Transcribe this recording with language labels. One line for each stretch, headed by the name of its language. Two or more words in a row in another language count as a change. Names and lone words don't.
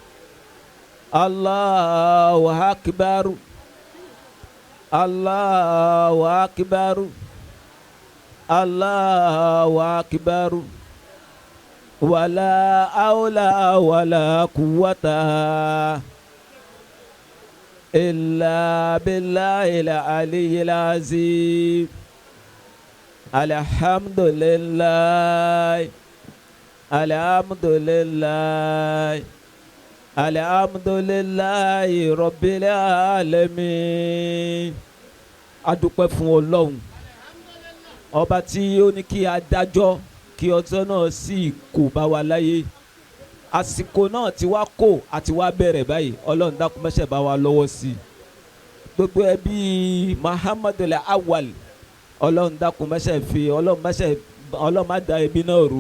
Arabic: الله أكبر الله أكبر الله أكبر ولا حول ولا قوة إلا بالله العلي العظيم. الحمد لله الحمد لله. الحمد لله رب العالمين.
Yoruba: A dúpẹ́ fún Ọlọ́run ọba tí ó ní kí a dájọ́ kí ọjọ́ náà sì kò bá wa láyé. Àsìkò náà ti wá kò àti wá bẹ̀rẹ̀ báyìí. Ọlọ́run dákun mẹ́sẹ̀ bá wa lọ́wọ́ sí i. Gbogbo ẹbí Muhammadul Awwal Ọlọ́run dákun mẹ́sẹ̀ fi Ọlọ́run má da ẹbí náà rú.